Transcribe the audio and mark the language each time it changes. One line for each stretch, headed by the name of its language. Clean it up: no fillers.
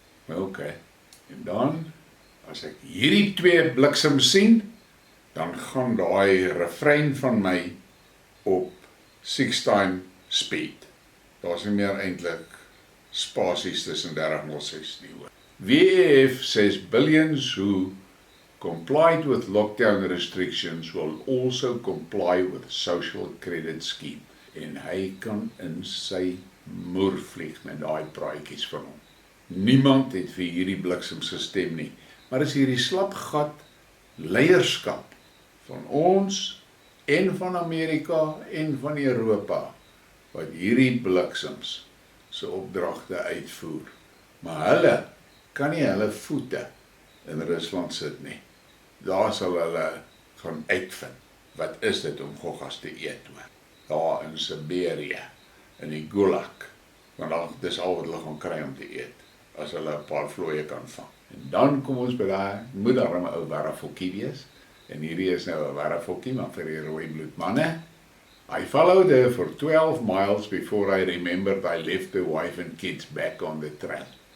Afrikaans: Okay. En dan, as ek hierdie twee bliksem sien, dan gaan daai refrein van my op
English: 6-time speed.
Afrikaans: Daar's nie meer eintlik spasies tussen 3006 nie hoor.
English: WEF says billions who complied with lockdown restrictions will also comply with social credit scheme.
Afrikaans: En hy kan in sy moer vlieg met daai praatjies van hom. Niemand het vir hierdie bliksems gestem nie. Maar is hierdie slapgat leierskap van ons en van Amerika en van Europa wat hierdie bliksems se opdragte uitvoer. Maar hulle kan nie hulle voete in Rusland sit nie. Daar sal hulle gaan uitvind. Wat is dit om goggas te eet hoor? Daar in Siberië, in die Gulag. Want dis al wat hulle gaan kry om te eet, as hulle 'n paar vlooie kan vang. En dan kom ons by daai, moet daar 'n ou werveltjie wees. En hierdie is nou 'n werveltjie, maar vir die rooi bloedmanne.
English: I followed her for 12 miles before I remembered I left the wife and kids back on the trail.